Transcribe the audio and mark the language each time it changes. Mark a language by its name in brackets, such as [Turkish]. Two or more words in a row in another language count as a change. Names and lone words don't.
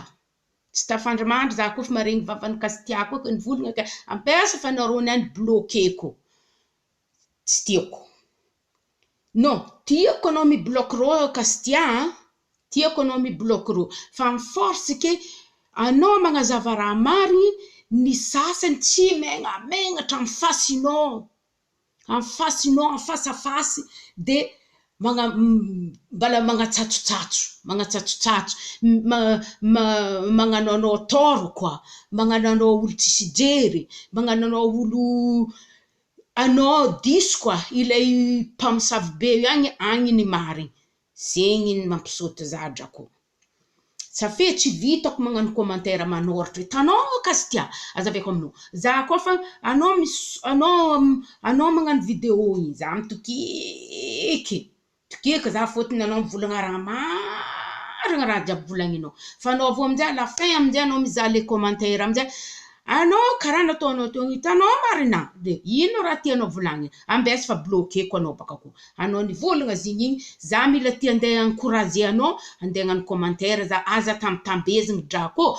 [Malagasy] Tsy tafandrimandry za koa fa maregny vavan'ny Kastia koa ka nivolagna ke ampesa fa anarô niany bloqueko. Tsy tiako. Non, tiako anao mibloque rô Kastia. Tiako anao mibloque rô. Fa [French] en force [Malagasy] ke anao magnazava raha marigny. Ny sasany tsy megnatra [French] en face à face [Malagasy] de mbala magnatsatsotsatso magnano anao toro koa, magnano anao olo tsisy jery, magnano anao olo anao diso koa, ilay mpamosavy be agny ny marigny. Zegny mampisaoty za drako. Safe tsy vitako magnano commentaire manoratra. Hitanao Kastia, azaveko aminao. Za koa fa anao magnano vidéo igny. Za mitokiky za fôtony anao mivolagna raha marigny raha jiaby volagninao. Fa anao avô amizay [French] à la fin [Malagasy] amizay anao mizaha [French] le commentaire [Malagasy] amizay. Anao karaha nataonao teo, hitanao marina. De ino raha tianao volagnina? Ambesa fa bloqueko anao baka koa. Anao nivolagna zigny igny. Za mila tia andeha encourager anao, andeha hagnano commentaire za aza tambezigny drako.